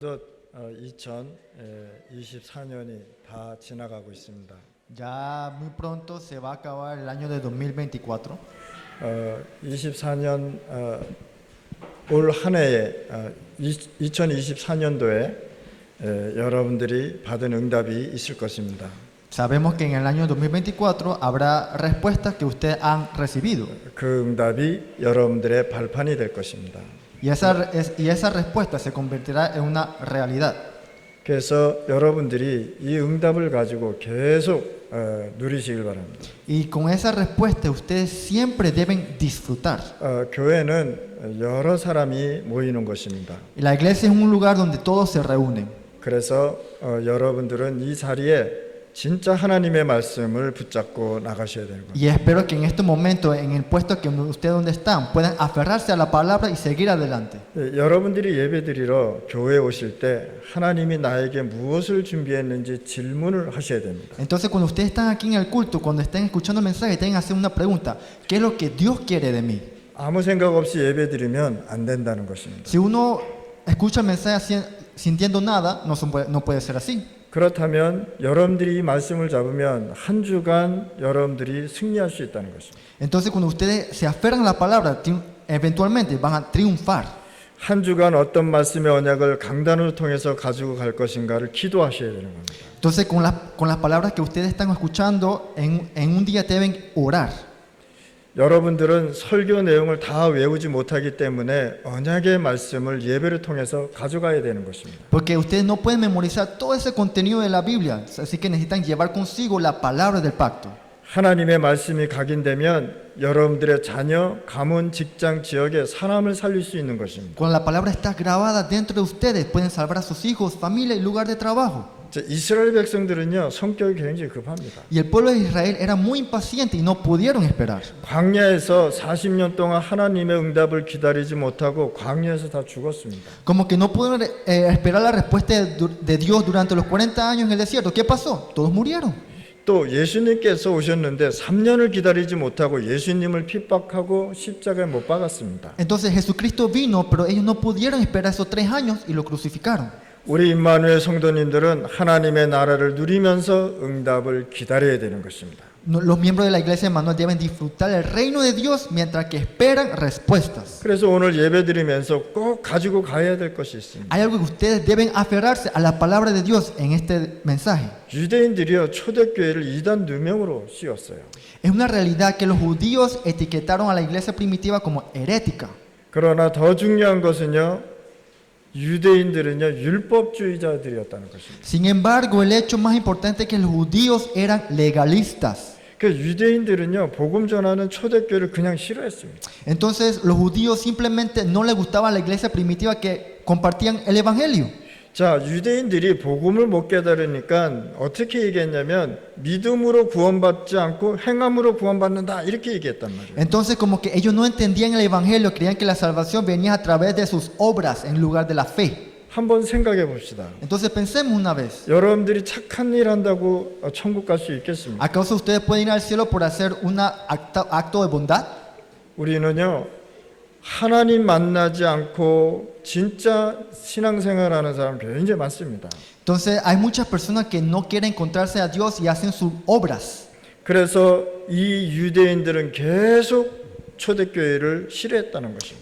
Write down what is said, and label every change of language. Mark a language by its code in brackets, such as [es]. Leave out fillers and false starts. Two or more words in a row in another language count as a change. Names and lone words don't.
[ko] 2024년이 다 지나가고 있습니다. [es] Ya muy pronto se va a acabar el año de 2024. [ko] 24년 올 한 해에 2024년도에 여러분들이 받은 응답이 있을 것입니다. [es] Sabemos que en el año 2024 habrá respuestas que ustedes han recibido. [ko] 그 응답이 여러분들의 발판이 될 것입니다. [es] Y esa respuesta se convertirá en una realidad. [ko] 그래서 여러분들이 이 응답을 가지고 계속 누리시길 바랍니다. [es] Y con esa respuesta ustedes siempre deben disfrutar. [ko] 교회는 여러 사람이 모이는 것입니다. [es] Y la iglesia es un lugar donde todos se reúnen. [ko] 그래서 여러분들은 이 자리에 진짜 하나님의 말씀을 붙잡고 나가셔야 되는 겁니다. [es] Y espero que en este momento, en el puesto que ustedes donde están, puedan aferrarse a la palabra y seguir adelante. [ko] 여러분들이 예배드리러 교회에 오실 때 하나님이 나에게 무엇을 준비했는지 질문을 하셔야 됩니다. [es] Entonces, cuando ustedes están aquí en el culto, cuando estén escuchando el mensaje, tienen que hacer una pregunta: ¿qué es lo que Dios quiere de mí? [ko] 아무 생각 없이 예배드리면 안 된다는 것입니다. [es] Si uno escucha el mensaje sintiendo nada, no puede ser así. [ko] 그렇다면 여러분들이 이 말씀을 잡으면 한 주간 여러분들이 승리할 수 있다는 것입니다. [es] Entonces, cuando ustedes se aferran a la palabra, eventualmente van a triunfar. [ko] 한 주간 어떤 말씀의 언약을 강단을 통해서 가지고 갈 것인가를 기도하셔야 되는 겁니다. [es] Entonces, con las palabras que ustedes están escuchando, en un día deben orar. [ko] 여러분들은 설교 내용을 다 외우지 못하기 때문에 언약의 말씀을 예배를 통해서 가져가야 되는 것입니다. [es] Porque ustedes no pueden memorizar todo ese contenido de la Biblia, así que necesitan llevar consigo la palabra del pacto. [ko] 하나님의 말씀이 각인되면 여러분들의 자녀, 가문, 직장, 지역에 사람을 살릴 수 있는 것입니다. [es] Cuando la palabra está grabada dentro de ustedes, pueden salvar a sus hijos, familia y lugar de trabajo. [ko] 이스라엘 백성들은요, 성격이 굉장히 급합니다. [es] Y el pueblo de Israel era muy impaciente y no pudieron esperar. [ko] 광야에서 40년 동안 하나님의 응답을 기다리지 못하고 광야에서 다 죽었습니다. [es] Como que no pudieron esperar la respuesta de Dios durante los 40 años en el desierto. ¿Qué pasó? Todos murieron. [ko] 또 예수님께서 오셨는데 3년을 기다리지 못하고 예수님을 핍박하고 십자가에 못 박았습니다. [es] Entonces Jesucristo vino, pero ellos no pudieron esperar esos 3 años y lo crucificaron. [ko] 우리 임마누엘 성도님들은 하나님의 나라를 누리면서 응답을 기다려야 되는 것입니다. [es] Los miembros de la iglesia de Manuel deben disfrutar el reino de Dios mientras que esperan respuestas. [ko] 그래서 오늘 예배드리면서 꼭 가지고 가야 될 것이 있습니다. [es] Hay algo que ustedes deben aferrarse a la palabra de Dios en este mensaje. [ko] 유대인들이요, 초대교회를 이단 누명으로 씌웠어요. [es] Es una realidad que los judíos etiquetaron a la iglesia primitiva como herética. [ko] 그러나 더 중요한 것은요, 유대인들은요, 율법주의자들이었다는 것입니다. [es] Sin embargo, el hecho más importante es que los judíos eran legalistas. [ko] 그 유대인들은요, 복음 전하는 초대교회를 그냥 싫어했습니다. [es] Entonces, los judíos simplemente no les gustaba la iglesia primitiva que compartían el evangelio. [ko] 자, 유대인들이 복음을 못 깨달으니까 어떻게 얘기했냐면 믿음으로 구원받지 않고 행함으로 구원받는다 이렇게 얘기했단 말이에요. [es] Entonces, como que ellos no entendían el evangelio, creían que la salvación venía a través de sus obras en lugar de la fe. [ko] 한번 생각해 봅시다. [es] Entonces, pensemos una vez. [ko] 여러분들이 착한 일 한다고 천국 갈 수 있겠습니까? [es] ¿Acaso ustedes pueden ir al cielo por hacer un acto de bondad? [ko] 우리는요, 하나님 만나지 않고 진짜 신앙생활하는 사람 굉장히 많습니다. [es] Entonces, hay muchas personas que no quieren encontrarse a Dios y hacen sus obras. [ko] 그래서 이 유대인들은 계속 초대교회를 싫어했다는 것입니다.